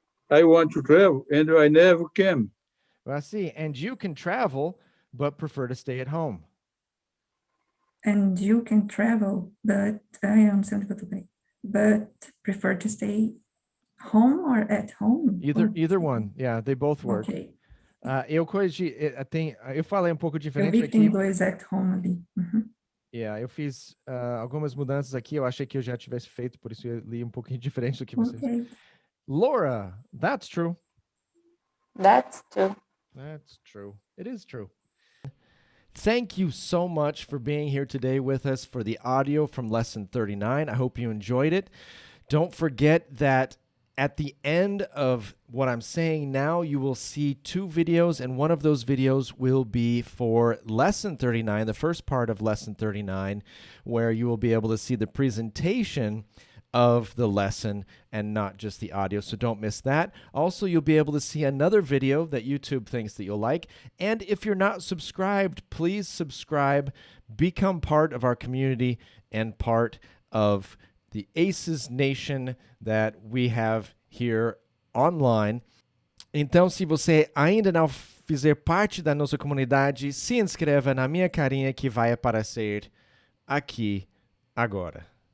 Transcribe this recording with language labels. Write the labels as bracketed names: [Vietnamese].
[English] I want to travel and I never can. Gracie, and you can travel but prefer to stay at home. And you can travel, but I understand [Portuguese] o que eu tô bem. [English] But prefer to stay home or at home? Either one. Yeah, they both work. [Portuguese] Ok. Eu corrigi, eu falei um pouco Eu diferente vi que tem aqui. dois at home ali. Uhum. Yeah, eu fiz algumas mudanças aqui. Eu achei que eu já tivesse feito, por isso eu li um pouquinho diferente do que vocês. Ok. [English] Laura, that's true. That's true. That's true. It is true. Thank you so much for being here today with us for the audio from lesson 39. I hope you enjoyed it. Don't forget that at the end of what I'm saying now, you will see 2 videos, and one of those videos will be for lesson 39, the first part of lesson 39, where you will be able to see the presentation of the lesson and not just the audio, so don't miss that. Also, you'll be able to see another video that YouTube thinks that you'll like, and if you're not subscribed, please subscribe, become part of our community and part of the ACES Nation that we have here online. [Portuguese] Então, se você ainda não fizer parte da nossa comunidade, se inscreva na minha carinha que vai aparecer aqui agora.